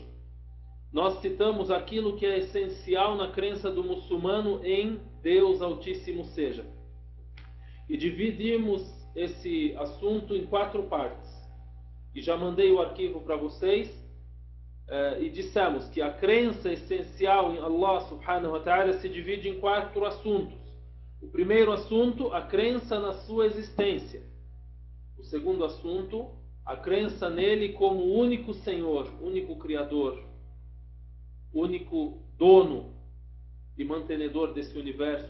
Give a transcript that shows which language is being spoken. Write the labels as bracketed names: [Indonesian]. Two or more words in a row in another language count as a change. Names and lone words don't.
[Portuguese] Nós citamos aquilo que é essencial na crença do muçulmano em Deus Altíssimo seja. E dividimos esse assunto em 4 partes. E já mandei o arquivo para vocês, e dissemos que a crença essencial em Allah [Arabic] سبحانه وتعالى [Portuguese] se divide em 4 assuntos. O primeiro assunto, a crença na sua existência. O segundo assunto, a crença nele como único Senhor, único Criador, único dono e mantenedor desse universo.